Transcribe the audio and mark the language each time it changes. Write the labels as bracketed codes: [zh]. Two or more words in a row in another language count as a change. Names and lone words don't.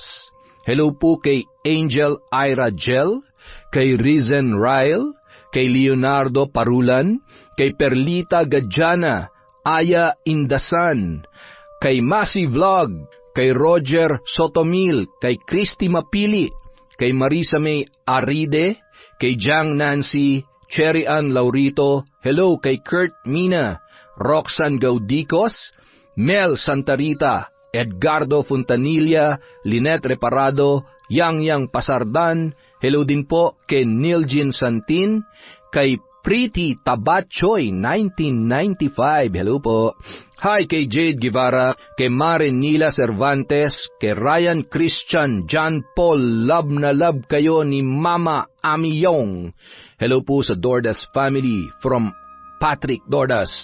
[tl] Hello po kay Angel Ira Gel, kay Rizen Ryle, kay Leonardo Parulan, kay Perlita Gadjana, Aya Indasan, kay Masi Vlog, kay Roger Sotomil, kay Christy Mapili, kay Marisa May Aride, kay Jang Nancy, Cherry Ann Laurito. Hello kay Kurt Mina, Roxanne Gaudicos, Mel Santarita, Edgardo Fontanilla, Lynette Reparado, Yang Pasardan. Hello din po kay Niljin Santin, kay Pretty Tabachoy 1995. Hello po. Hi kay Jade Guevara, kay Maren Nila Cervantes, kay Ryan Christian, John Paul, love na love kayo ni Mama Amiyong. Hello po sa Dordas family from Patrick Dordas.